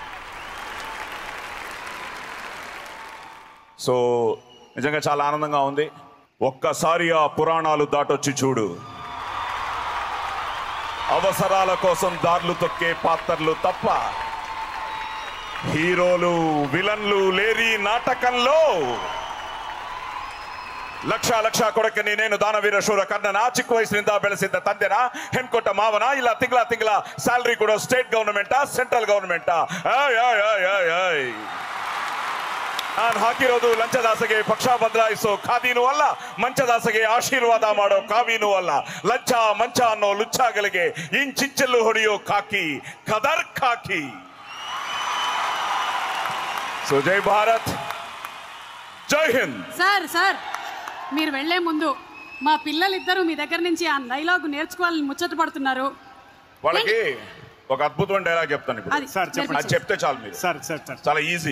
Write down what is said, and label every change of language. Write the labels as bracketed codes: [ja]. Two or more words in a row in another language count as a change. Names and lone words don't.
[te] సో నిజంగా చాలా ఆనందంగా ఉంది. ఒక్కసారి ఆ పురాణాలు దాటొచ్చి చూడు. అవసరాల కోసం దారులు తొక్కే పాత్రలు తప్ప హీరోలు విలన్లు లేరి నాటకంలో. [kn] ಲಕ್ಷ ಕೊಡಕನಿ ನೇನು ದಾನವೀರ ಶೂರ ಕರ್ಣನ, ಚಿಕ್ಕ ವಯಸ್ಸಿನಿಂದ ಬೆಳೆಸಿದ್ದ ತಂದೆನ, ಹೆಣ್ಕೊಟ್ಟ ಮಾವನ, ಇಲ್ಲ ತಿಂಗಳ ಸ್ಯಾಲರಿ ಕೊಡೋ [en] state government-a central government-a? [kn] ನಾನು ಹಾಕಿರೋದು ಲಂಚದಾಸೆಗೆ ಪಕ್ಷ ಬದಲಾಯಿಸೋ ಖಾದಿನೂ ಅಲ್ಲ, ಮಂಚದಾಸೆಗೆ ಆಶೀರ್ವಾದ ಮಾಡೋ ಕಾವಿನೂ ಅಲ್ಲ. ಲಂಚ ಮಂಚ ಅನ್ನೋ ಲುಚ್ಚಾಗಳಿಗೆ ಇಂಚಿಂಚಲ್ಲು ಹೊಡೆಯೋ ಖಾಕಿ, ಖದರ್ ಖಾಕಿ. [te] సో [hi] जय भारत, जय हिंद. [te] సార్ మీరు వెళ్లే ముందు మా పిల్లలిద్దరూ మీ దగ్గర నుంచి ఆ డైలాగ్ నేర్చుకోవాలని ముచ్చట పడుతున్నారు. వాళ్ళకి ఒక అద్భుతమైన డైలాగ్ చెప్తాను ఇప్పుడు. అది చెప్తే చాలు మీరు. చాలా ఈజీ.